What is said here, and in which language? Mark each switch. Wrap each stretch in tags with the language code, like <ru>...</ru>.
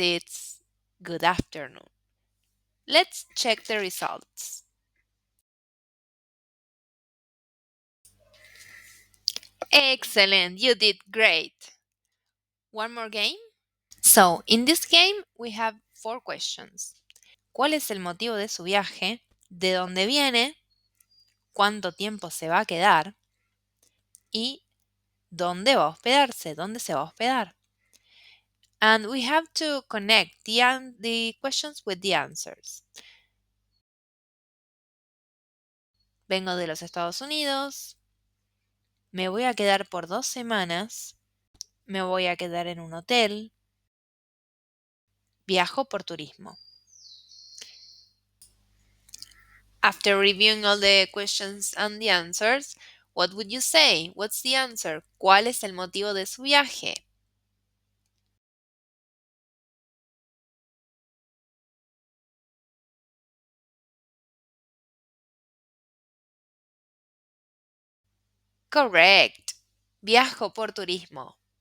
<en>It's good afternoon. Let's check the results. Excellent. You did great. One more game? So, in this game, we have four questions.</en> <es>¿Cuál es el motivo de su viaje? ¿De dónde viene? ¿Cuánto tiempo se va a quedar? ¿Y dónde va a hospedarse? ¿Dónde se va a hospedar?</es> <en>And we have to connect the questions with the answers.</en> <es>Vengo de los Estados Unidos. Me voy a quedar por 2 semanas. Me voy a quedar en un hotel. Viajo por turismo.</es> <en>After reviewing all the questions and the answers, what would you say? What's the answer?</en> <es>¿Cuál es el motivo de su viaje?</es> <en>Correct.</en> <es>Viajo por turismo.</es>